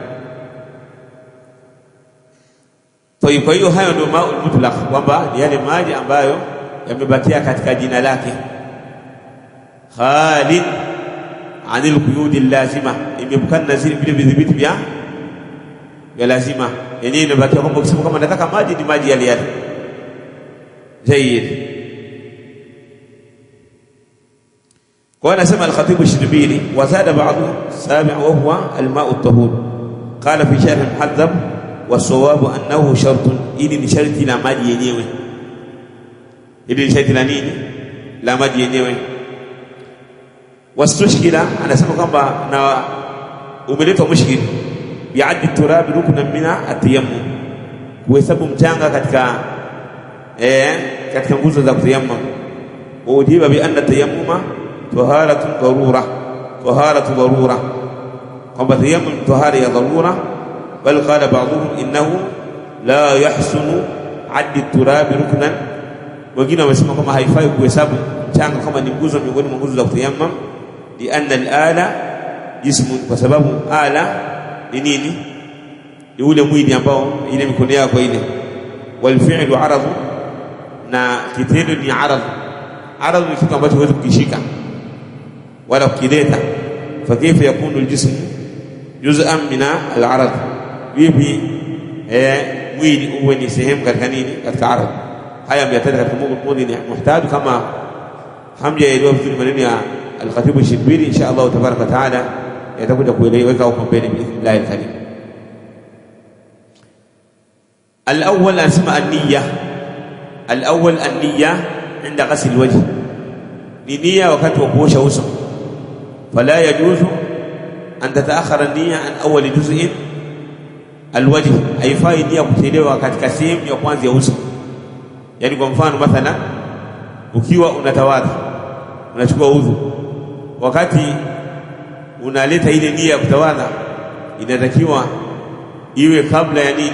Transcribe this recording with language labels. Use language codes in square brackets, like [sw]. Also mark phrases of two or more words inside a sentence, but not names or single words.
[sw] Kwa hiyo hayo ndio [ar] الماء المطلق, [sw] kwamba ni yale maji ambayo yamebakia katika jina lake, [ar] خال عن القيود اللازمة, [sw] imepukana na zile vile vidhibiti vya lazima. Yani inabakia kwamba ukisema kama nataka maji ni maji yale. Jayyid. Kwa anasema [ar] al-Khatib al-Shiribini, وزاد بعض سابع وهو الماء الطهور. قال في شرح المهذب والصواب أنه شرط, [sw] ili ni sharti la maji yenyewe. Ili ni sharti la nini? La maji yenyewe. Wastushkila, anasema kwamba na umeletwa [ar] مشكل بعد التراب ركنا من التيمم, [sw] kuhesabu mchanga katika nguzo za kutayammum. [ar] يجاب بأن التيمم طهارة ضرورة, [sw] kwamba tayammum tahara ya dharura. [ar] بل قال بعضهم إنه لا يحسن عد التراب ركنا, [sw] wengine wamesema kama haifai kuhesabu mchanga kama ni nguzo miongoni mwa nguzo za kutayammum. [ar] لأن الآلة جسم, [sw] kwa sababu ala ni nini? Ni ule mwili ambao ile mikono yako ile. [ar] والفعل عرض, [sw] na kitendo ni arad. Arad ni kitu ambacho huwezi kukishika wala kukileta. [ar] فكيف يكون الجسم جزءا من العرض? [sw] Vipi mwili mwili uwe ni sehemu katika nini, katika ardhi. Haya yametaja katika mudhi ni muhtaj, kama hamjaelewa vizuri maneno ya al-Khatib al-Shibiri, [ar] إن شاء الله تبارك تعالى [sw] yatakuja kueleweka huko mbele [ar] بإذن الله الكريم. الأول أسماء النية. الأول النية عند غسل الوجه, [sw] ni nia wakati wa kuosha uso. [ar] فلا يجوز أن تتأخر النية عن أول جزء الوجه, [sw] haifai nia kuchelewa katika sehemu ya kwanza ya uso. Yani kwa mfano mathalan, ukiwa unatawadha, unachukua udhu, wakati unaleta ile nia ya kutawadha, inatakiwa iwe kabla ya nini?